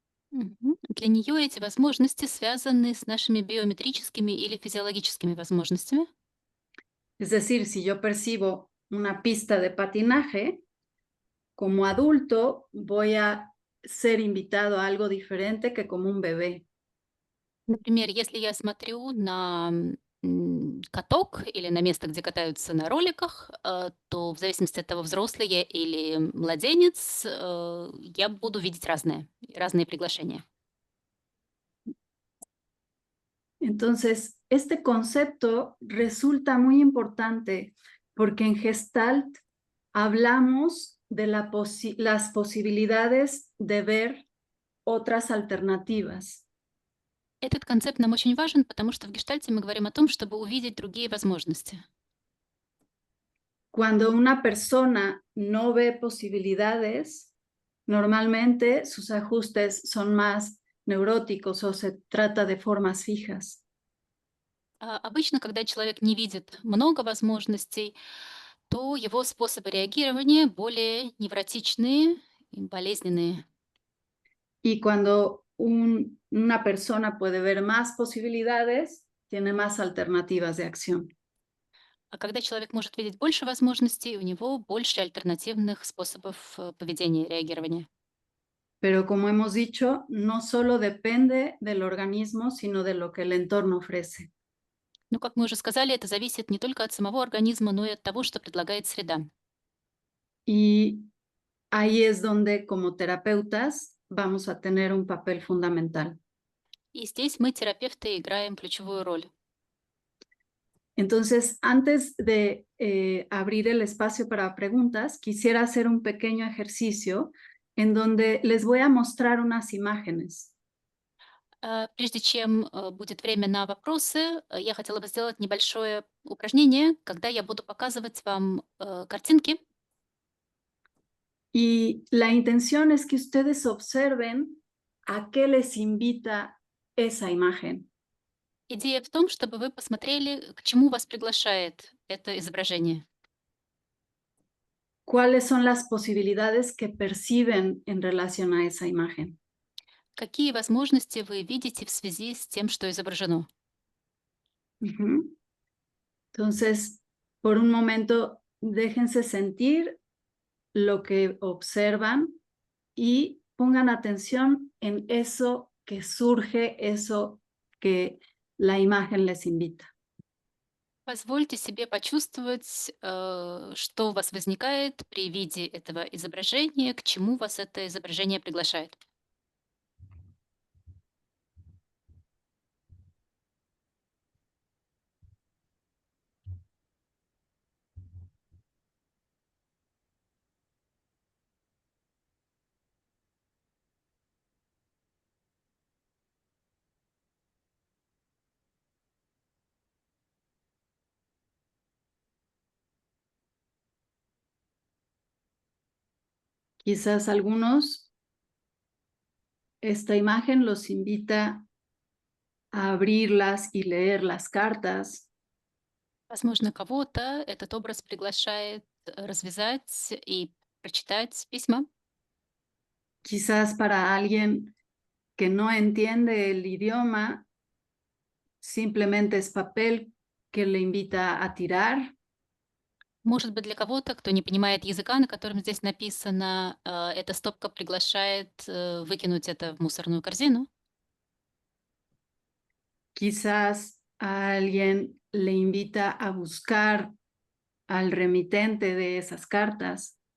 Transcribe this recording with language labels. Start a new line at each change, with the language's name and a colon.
Russian: Для нее эти возможности связаны с нашими биометрическими или физиологическими возможностями.
Spanish: Es decir, si yo percibo una pista de patinaje, como adulto voy a ser invitado a algo diferente que como un bebé.
Russian: Например, если я смотрю на каток или на место, где катаются на роликах, то в зависимости от того, взрослый я или младенец, я буду видеть разные приглашения.
Spanish: Entonces, este concepto resulta muy importante porque en Gestalt hablamos de las posibilidades de ver otras alternativas.
Russian: Этот концепт нам очень важен, потому что в гештальте мы говорим о том, чтобы увидеть другие возможности.
Spanish: Cuando una persona no ve posibilidades, normalmente sus ajustes son más neuróticos o se trata de formas fijas.
Russian: Обычно, когда человек не видит много возможностей, то его способы реагирования более невротичные и болезненные.
Spanish: Y cuando una persona puede ver más posibilidades, tiene más alternativas de acción.
Russian: А когда человек может видеть больше возможностей, у него больше альтернативных способов поведения и реагирования.
Spanish: Pero como hemos dicho, no solo depende del organismo, sino de lo que el entorno ofrece.
Russian: Но, как мы уже сказали, это зависит не только от самого организма, но и от того, что предлагает среда.
Spanish: Y ahí es donde, como terapeutas, vamos a tener un papel fundamental.
Russian: И здесь мы, терапевты, играем ключевую роль.
Spanish: Entonces, antes de abrir el espacio para preguntas, quisiera hacer un pequeño ejercicio en donde les voy a mostrar unas imágenes.
Russian: Прежде чем будет время на вопросы, я хотела бы сделать небольшое упражнение, когда я буду показывать вам картинки.
Spanish: Y la intención es que ustedes observen a qué les invita esa imagen.
Russian: Идея в том, чтобы вы посмотрели, к чему вас приглашает это изображение.
Spanish: ¿Cuáles son las posibilidades que perciben en relación a esa imagen?
Russian: Какие возможности вы видите в связи с тем, что изображено? Ujú.
Spanish: Entonces, por un momento, déjense sentir lo que observan y pongan atención en eso que surge, eso que la imagen les invita.
Russian: Позвольте себе почувствовать, что у вас возникает при виде этого изображения, к чему вас это изображение приглашает.
Spanish: Quizás algunos, esta imagen los invita a abrirlas y leer las cartas.
Russian: Возможно, кого-то этот образ приглашает развязать и прочитать письма.
Spanish: Quizás para alguien que no entiende el idioma, simplemente es papel que le invita a tirar.
Russian: Может быть, для кого-то, кто не понимает языка, на котором здесь написано, эта стопка приглашает выкинуть это в мусорную корзину.
Spanish: Quizás a alguien le invita a buscar al remitente de esas cartas.